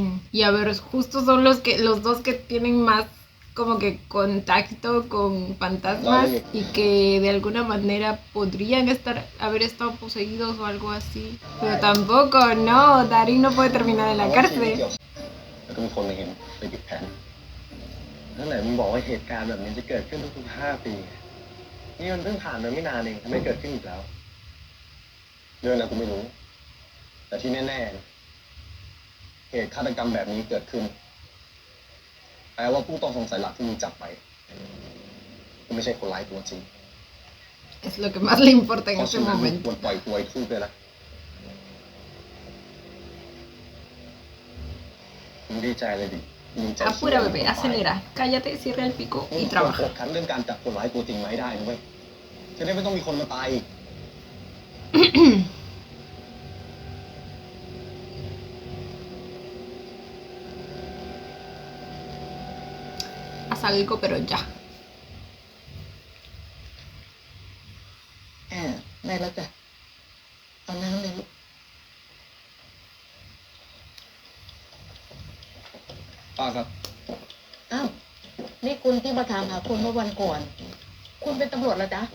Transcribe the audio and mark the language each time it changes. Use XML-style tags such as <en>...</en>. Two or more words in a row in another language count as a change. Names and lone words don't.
<es>Y a ver, justo son los dos que tienen más como que contacto con fantasmas y que de alguna manera podrían haber estado poseídos o algo así. Pero tampoco, no, Darín no puede terminar en la cárcel.</es> <th>แล้วก็มีคนมาเห็นไปปิดแผนนั่นแหละมึงบอกว่าเหตุการณ์แบบนี้จะเกิดขึ้นทุกๆ5 ปีนี่มันเพิ่งผ่านมาไม่นานเองทำไมเกิดขึ้นอีกแล้วเรื่องอะไรกูไม่รู้แต่ที่แน่ๆเหตุฆาตกรรมแบบนี้เกิดขึ้นแปลว่าผู้ต้องสงสัยหลักที่มึงจับไปก็ไม่ใช่คนร้ายตัวจริง</th> <es>Es lo que más le importa en</es> <th>เพราะ</th> <es>ese</es> <th>ฉะนั้นมึง</th> <es>momento.</es> <th>ควรปล่อยตัวไอ้ทูบเลยละมึงดีใจเลยดิมึงใจ</th> <es>Apura, bebé, acelera. Cállate, cierra el pico</es> <th>มึง</th> <es>y</es> <th>ควร</th> <es>trabaja.</es> <th>โฟกัสเรื่องการจับคนร้ายตัวจริงมาให้ได้นะเว้ยจะได้ไม่ต้องมีคนมาตายอีก</th> <es>Haz algo, pero ya.</es> <th>ได้แล้วจ้ะตอนนั้นเลยลูก ป้าครับ อ้าว นี่คุณที่มาถามหาคุณเมื่อวันก่อน คุณเป็นตำรวจแล้วจ๊ะ</th>